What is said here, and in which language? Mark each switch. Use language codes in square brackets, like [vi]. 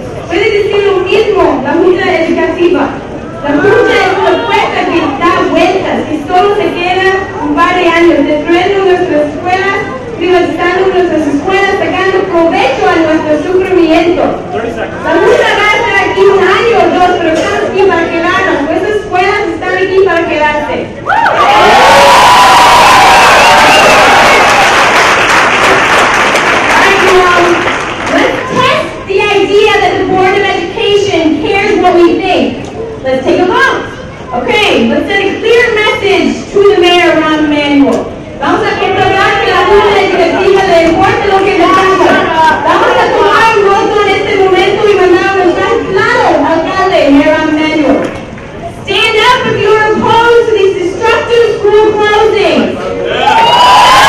[es] Puede decir lo mismo la Junta Educativa. La Junta es una puerta que da vueltas, que solo se queda un par de años, destruyendo nuestras escuelas, privatizando nuestras escuelas, sacando provecho a nuestro sufrimiento. La Junta va a estar aquí un año o dos, pero estamos aquí para quedarnos. Nuestras escuelas están aquí para quedarse. [en] Let's test the idea that the Board of Education cares what we think. Let's take a vote. Okay, let's send a clear message to the mayor, Ron Manuel. [es] Vamos a controlar que la Junta Educativa le importe lo que pensamos. Vamos a tomar un voto en este momento y mandar un mensaje claro al alcalde, Mayor Ron Manuel. [en] Stand up if you are opposed to these destructive school closings.